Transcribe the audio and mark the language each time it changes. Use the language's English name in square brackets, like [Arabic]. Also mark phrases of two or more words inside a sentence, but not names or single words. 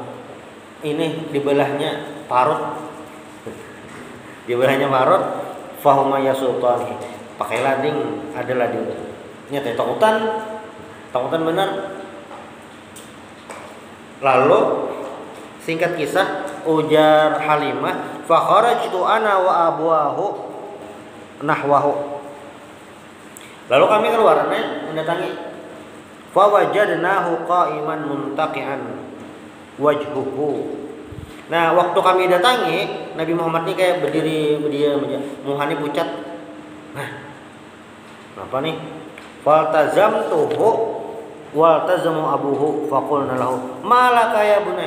[Banjar] Ini dibelahnya parut. Dibelahnya parut. [Arabic] فهما يسلتاني, [Banjar] pakai lading, ada lading. Nyata takutan benar. Lalu singkat kisah, ujar Halimah, [Arabic] فخرجت أنا وأبوه نحوه. [Indonesian] Lalu kami keluarnya mendatangi. [Arabic] فوجدناه قائما منتقعا وجهه. [Banjar] Nah, waktu kami datangi, Nabi Muhammad ini kayak berdiri aja, muhani pucat. Nah, apa nih? [Arabic] فالتزمته والتزمه أبوه فقلنا له ما لك يا بني.